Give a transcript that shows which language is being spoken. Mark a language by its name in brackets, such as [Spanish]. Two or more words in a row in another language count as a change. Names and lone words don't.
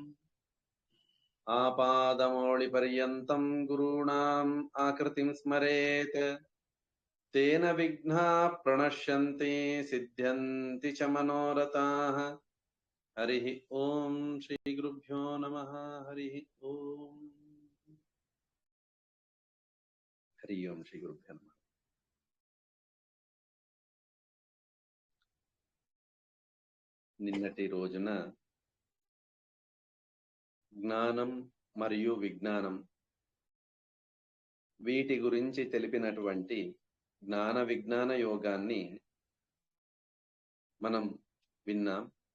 [Sanskrit] आपादमौलिपर्यन्तं गुरूणाम् आकृतिं स्मरेत्, तेन विघ्नाः प्रणश्यन्ति सिद्ध्यन्ति च मनोरथाः। हरिः ओम श्रीगुरुभ्यो नमः। हरिः ओम। हरि ओम श्रीगुरुभ्यो नमः। [Telugu] నిన్నటి రోజున జ్ఞానం మరియు విజ్ఞానం వీటి గురించి తెలిపినటువంటి జ్ఞాన విజ్ఞాన యోగాన్ని మనం విన్నాం.